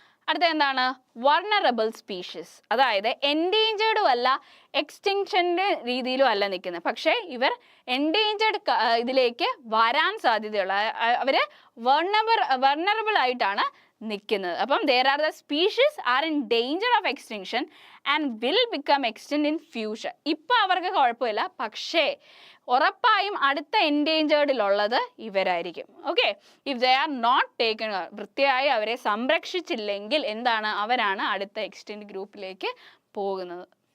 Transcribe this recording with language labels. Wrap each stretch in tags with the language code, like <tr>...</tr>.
<ml>അടുത്ത vulnerable species, അതായത് എൻഡേഞ്ചേർഡും അല്ല എക്സ്റ്റിങ്ഷൻ്റെ രീതിയിലും അല്ല നിൽക്കുന്നത്, പക്ഷേ ഇവർ എൻഡേഞ്ചേർഡ് ഇതിലേക്ക് വരാൻ സാധ്യതയുള്ള, അവർ വൾണറബിൾ ആയിട്ടാണ് നിൽക്കുന്നത്.</ml> <en>അപ്പം there are the species are in danger of extinction and will become extinct in future.</en> <ml>ഇപ്പോൾ അവർക്ക് കുഴപ്പമില്ല, പക്ഷേ ഉറപ്പായും അടുത്ത എൻഡേഞ്ചേർഡിലുള്ളത് ഇവരായിരിക്കും. Okay,</ml> <en>if they are not taken,</en> <ml>വൃത്തിയായി അവരെ സംരക്ഷിച്ചില്ലെങ്കിൽ അവരാണ് അടുത്ത എക്സ്റ്റിൻറ്റ് ഗ്രൂപ്പിലേക്ക് പോകുന്നത്.</ml>